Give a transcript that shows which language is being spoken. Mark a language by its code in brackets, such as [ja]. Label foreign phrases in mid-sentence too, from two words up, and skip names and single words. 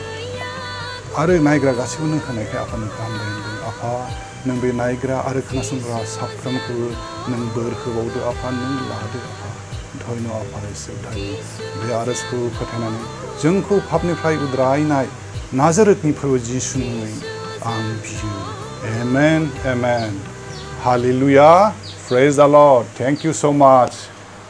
[brx] आरो नायग्रा गासैबो नों होनायखाय आफा नोंखौ हामबाय होनदों आफा नों बे नायग्रा आरो खोनासंग्रा साफ्रोमखौबो नों बोर होबावदो आफा नों लादो आफा धन्य आफा इसोर धन्य बे आर'जखौ फोथायनानै जोंखौ पापनिफ्राय उद्रायनाय नाजारेथनि फोरबो जिसुनि मुङै आं बियो आमेन आमेन हालेलुया [en] praise the Lord thank you so much